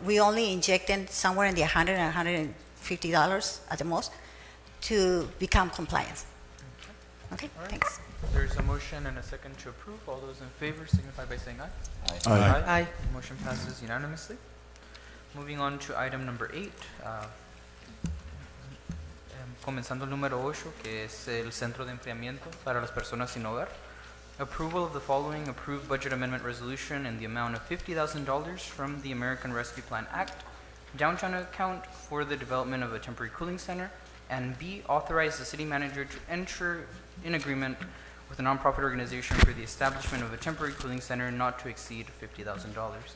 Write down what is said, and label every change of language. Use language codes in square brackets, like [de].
[en] We only injected somewhere in the $100 and $150 at the most to become compliant. Okay, All right. thanks. There's a motion and a second to approve. All those in favor signify by saying aye. Aye. Aye. Motion passes unanimously. Moving on to item number 8. [es] Comenzando el número 8, que es el centro de enfriamiento para las personas sin hogar. [en] Approval of the following approved budget amendment resolution in the amount of $50,000 from the American Rescue Plan Act, downtown account for the development of a temporary cooling center, and B, authorize the city manager to enter in agreement with a nonprofit organization for the establishment of a temporary cooling center not to exceed $50,000.